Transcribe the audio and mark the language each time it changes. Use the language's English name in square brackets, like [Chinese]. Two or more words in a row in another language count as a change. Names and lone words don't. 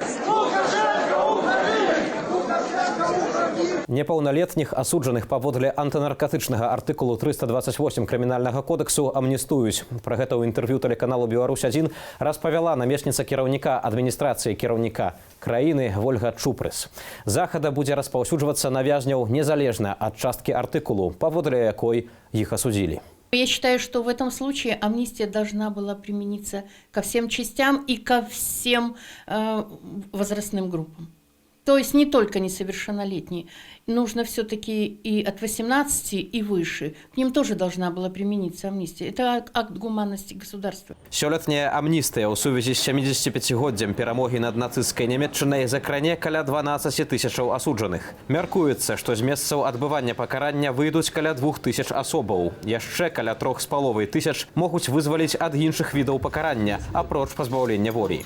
[Belarusian] Непаўналетніх асуджаных паводле антынаркатычнага артыкулу 328 крымінальнага кодексу амністуюць. Пра гэта ў інтэрв'ю тэлеканалу «Беларусь-1» распавяла намесніца кіраўніка адміністрацыі кіраўніка краіны Вольга Чупрыс. Захада будзе распаўсюджвацца на вязняў незалежна ад часткі артыкулу, паводле якой іх асудзілі. [Russian] Я считаю, что в этом случае амнистия должна была примениться ко всем частям и ко всем возрастным группам. То есть не только несовершеннолетние. Нужно все-таки и от 18 и выше. К ним тоже должна была примениться амнистия. Это акт гуманности государства. [Belarusian] Сёлетняя амністыя ў сувязі з 75-годдзям перамогі над нацысцкай Нямецчынай закране каля 12 тысячаў асуджаных. Мяркуецца, што з месцаў адбывання пакарання выйдуць каля 2000 асобаў. Яшчэ каля 3,5 тысяч могуць вызваліць ад іншых відаў пакарання, апроч пазбаўлення волі.